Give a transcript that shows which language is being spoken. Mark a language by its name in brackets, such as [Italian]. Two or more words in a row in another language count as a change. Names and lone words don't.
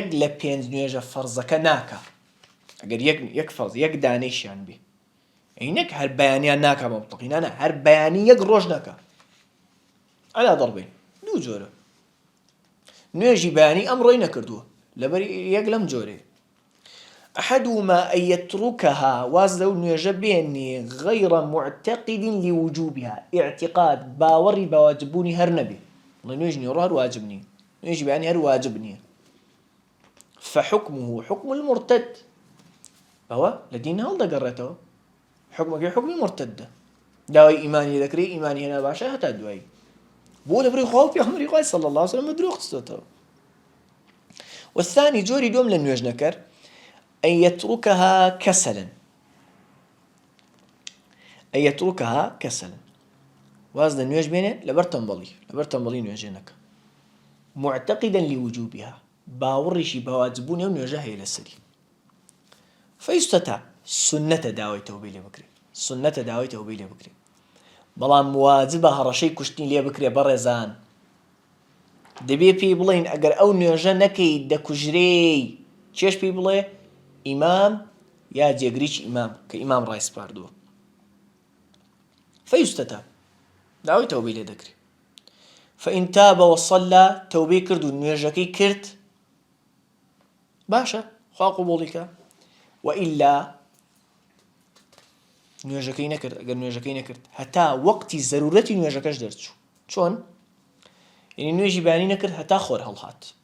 [Central Kurdish] لە پێنج نوێژە فەرزەکە ناکە ئەگەر یەک فەرز یەک دانەیشیان بێ ئەینەک هەر بەیانیان ناکە بە مطلقی نانە هەر بەیانی یەک ڕۆژ ناکە ئەلا دەڕبین دوو جۆرە نوێژی بەیانی ئەمڕۆی نەکردووە لەبەر یەک لەم جۆرێ [Arabic] أحدهما أن يتركها [Central Kurdish] وازلو نوێژە بێنێ [Arabic] غير معتقد لوجوبها [Central Kurdish] اعتقاد باوەڕی بەواجببوونی هەر نەبێ بڵێ نوێژی نیوەڕۆ هەر واجب نییە نوێژی بەیانی هەر واجب نییە [Arabic] فحكمه حكم المرتد [Central Kurdish] ئەوە لە دین هەڵدەگەڕێتەوە حکمەکەی حکمی مرتدە داوای ئیمانی دەکرێت ئیمانی هێنا باشە هەتا دوایی بۆ لەبەری خوا و پێغەمبەری خوای [Arabic] صلی الله علیه وسلم [Central Kurdish] درۆ خستۆتەوە والثاني جۆری دوم لە نوێژ نەکەر أن [Arabic] يتركها كسلا [Central Kurdish] وازن نوێژ بێنێ لەبەر تەنبەڵی نوێژێ نەکە [Arabic] معتقدا لوجوبها [Central Kurdish] باوەڕیشی بەواجببوونی ئەو نوێژە هەیە لەسەری فيستتاب سنەتە داوای تەوبەی لێ بکرێ بەڵام واجبە هەڕەشەی کوشتنی لێ بکرێ بەڕێزان دەبێ پێی بڵێن ئەگەر ئەو نوێژە نەکەی دەکوژرێی چێش پێی بڵێ ئیمام یا جێگریکی ئیمام کە ئیمام ڕای سپاردووە فيستتاب داوای تەوبەی لێ دەکرێ [Arabic] فإن تاب وصلى [Central Kurdish] تەوبەی کرد و نوێژەکەی کرد باشە خوا قبوڵی کە وإلا نوێژەکەی نەکرد ئەگەر نوێژەکەی نەکرد هەتا وەقتی زەرورەتی نوێژەکەش دەرچوو چۆن یعنی نوێژی بەیانی نەکرد هەتا خۆر هەڵهات